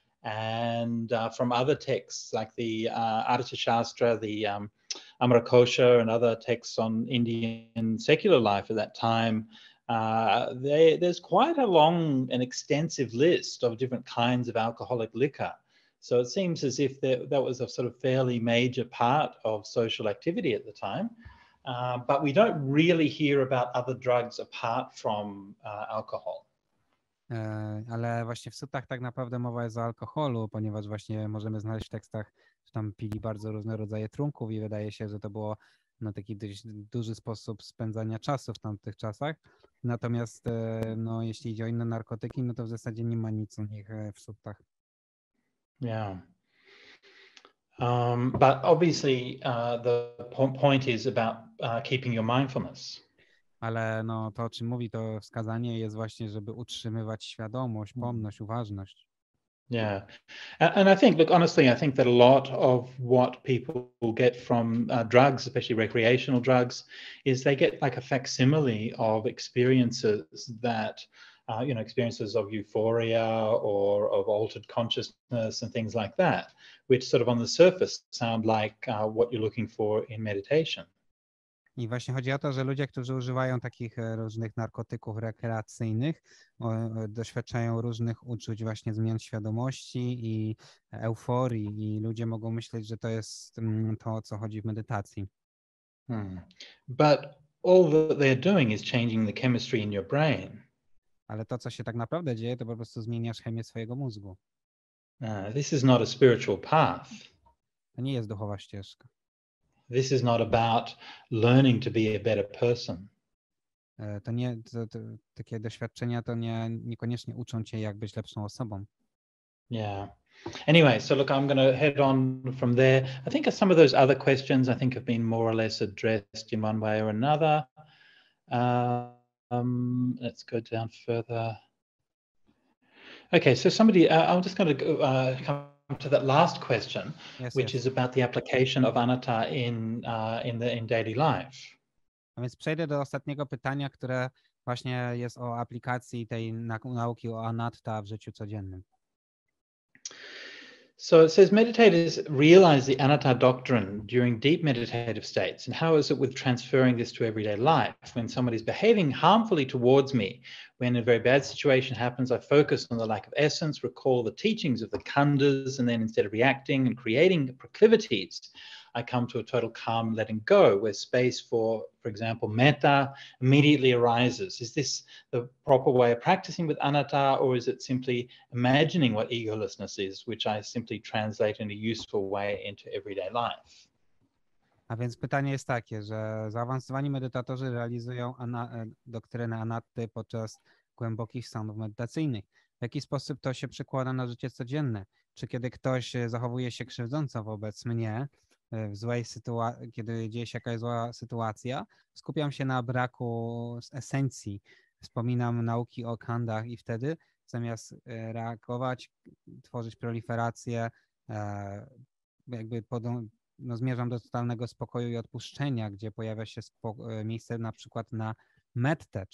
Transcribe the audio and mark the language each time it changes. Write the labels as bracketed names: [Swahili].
[English] And from other texts like the Artha Shastra, the Amarakosha, and other texts on Indian secular life at that time, there's quite a long and extensive list of different kinds of alcoholic liquor. So it seems as if that was a sort of fairly major part of social activity at the time. But we don't really hear about other drugs apart from alcohol. [Polish] Ale właśnie w sutach tak naprawdę mowa jest o alkoholu, ponieważ właśnie możemy znaleźć w tekstach, że tam pili bardzo różne rodzaje trunków i wydaje się, że to było no, taki dość duży sposób spędzania czasu w tamtych czasach. Natomiast no, jeśli idzie o inne narkotyki, no to w zasadzie nie ma nic o nich w sutach. [English] Yeah. But obviously the point is about keeping your mindfulness. [Polish] Ale no, to, o czym mówi to wskazanie, jest właśnie, żeby utrzymywać świadomość, pomność, uważność. [English] Yeah. And I think, look, honestly, I think that a lot of what people get from drugs, especially recreational drugs, is they get like a facsimile of experiences that, experiences of euphoria or of altered consciousness and things like that, which sort of on the surface sound like what you're looking for in meditation. [Polish] I właśnie chodzi o to, że ludzie, którzy używają takich różnych narkotyków rekreacyjnych, doświadczają różnych uczuć, właśnie zmian świadomości i euforii, i ludzie mogą myśleć, że to jest to, o co chodzi w medytacji. [English] But all that they're doing is changing the chemistry in your brain. [Polish] Ale to, co się tak naprawdę dzieje, to po prostu zmieniasz chemię swojego mózgu. [English] This is not a spiritual path. [Polish] To nie jest duchowa ścieżka. [English] This is not about learning to be a better person. [Polish] To nie, takie doświadczenia to niekoniecznie uczą cię, jak być lepszą osobą. [English] Yeah. Anyway, so look, I'm going to head on from there. I think some of those other questions I think have been more or less addressed in one way or another. Let's go down further. Okay, so somebody, I'm just going to come to that last question, which is about the application of anatta in daily life. [Polish] A więc przejdę do ostatniego pytania, które właśnie jest o aplikacji tej nauki o anatta w życiu codziennym. [English] So it says meditators realize the anatta doctrine during deep meditative states. And how is it with transferring this to everyday life? When somebody is behaving harmfully towards me, when a very bad situation happens, I focus on the lack of essence, recall the teachings of the khandhas, and then instead of reacting and creating proclivities, I come to a total calm letting go, where space for example, metta immediately arises. Is this the proper way of practicing with anatta, or is it simply imagining what egolessness is, which I simply translate in a useful way into everyday life? [Polish] A więc pytanie jest takie, że zaawansowani medytatorzy realizują doktrynę anatty podczas głębokich stanów medytacyjnych. W jaki sposób to się przekłada na życie codzienne? Czy kiedy ktoś zachowuje się krzywdząco wobec mnie, w złej sytuacji, kiedy dzieje się jakaś zła sytuacja, skupiam się na braku esencji, wspominam nauki o khandhach i wtedy zamiast reagować, tworzyć proliferację, jakby zmierzam do totalnego spokoju i odpuszczenia, gdzie pojawia się miejsce na przykład na mettę.